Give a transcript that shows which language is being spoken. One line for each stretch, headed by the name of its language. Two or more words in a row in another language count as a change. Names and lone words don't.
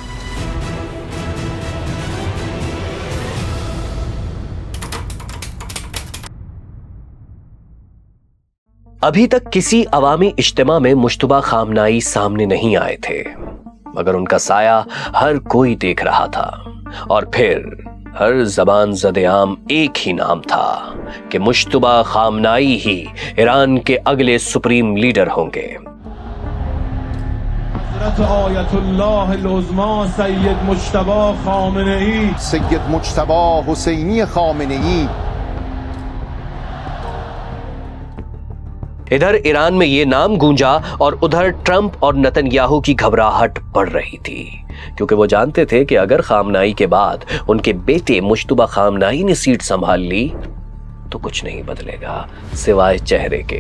Urdu: ابھی تک کسی عوامی اجتماع میں مشتبہ خامنائی سامنے نہیں آئے تھے مگر ان کا سایہ ہر کوئی دیکھ رہا تھا اور پھر ہر زبان زد عام ایک ہی نام تھا کہ مشتبہ خامنائی ہی ایران کے اگلے
English: supreme leader
Urdu: ہوں گے. حضرت آیت اللہ العظمی سید مجتبی خامنه‌ای. سید مجتبی حسینی خامنه‌ای. ادھر ایران میں یہ نام گونجا اور ادھر ٹرمپ اور نتن یاہو کی گھبراہٹ بڑھ رہی تھی کیونکہ وہ جانتے تھے کہ اگر خامنائی کے بعد ان کے بیٹے مشتبہ خامنائی نے سیٹ سنبھال لی تو کچھ نہیں بدلے گا سوائے چہرے کے.